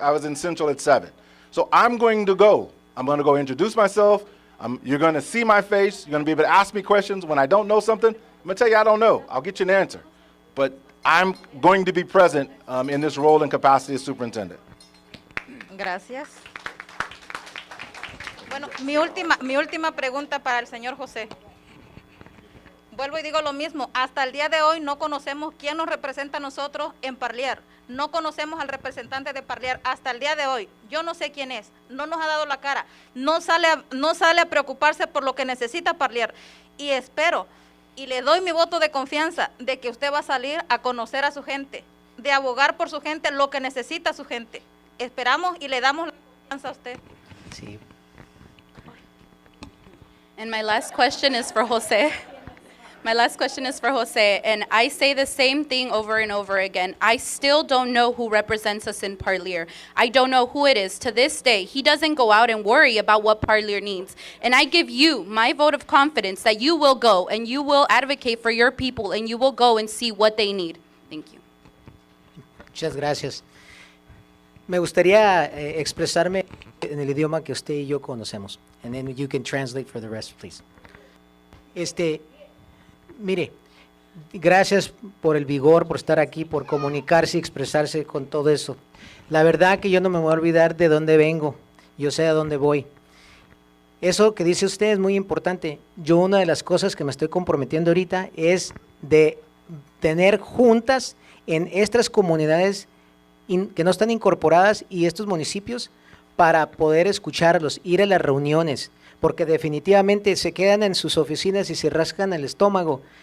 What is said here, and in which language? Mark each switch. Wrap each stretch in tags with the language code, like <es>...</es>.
<en>I was in Central at 7. So I'm going to go. I'm going to go introduce myself. You're going to see my face. You're going to be able to ask me questions. When I don't know something, I'm going to tell you I don't know. I'll get you an answer. But I'm going to be present in this role and capacity as superintendent.</en> <es>Gracias. Bueno, mi última pregunta para el señor José. Vuelvo y digo lo mismo, hasta el día de hoy no conocemos quién nos representa a nosotros en Parlier. No conocemos al representante de Parlier hasta el día de hoy. Yo no sé quién es, no nos ha dado la cara, no sale a preocuparse por lo que necesita Parlier. Y espero, y le doy mi voto de confianza de que usted va a salir a conocer a su gente, de abogar por su gente, lo que necesita su gente. Esperamos y le damos la confianza a usted. Sí.</es> <en>And my last question is for Jose. My last question is for Jose, and I say the same thing over and over again. I still don't know who represents us in Parlier. I don't know who it is. To this day, he doesn't go out and worry about what Parlier needs. And I give you my vote of confidence that you will go and you will advocate for your people and you will go and see what they need. Thank you.</en> <es>Muchas gracias. Me gustaría expresarme en el idioma que usted y yo conocemos.</es> <en>And then you can translate for the rest, please.</en> <es>Mire, gracias por el vigor, por estar aquí, por comunicarse y expresarse con todo eso. La verdad que yo no me voy a olvidar de dónde vengo, yo sé a dónde voy. Eso que dice usted es muy importante. Yo una de las cosas que me estoy comprometiendo ahorita es de tener juntas en estas comunidades que no están incorporadas y estos municipios para poder escucharlos, ir a las reuniones, porque definitivamente se quedan en sus oficinas y se rascan el estómago.</es>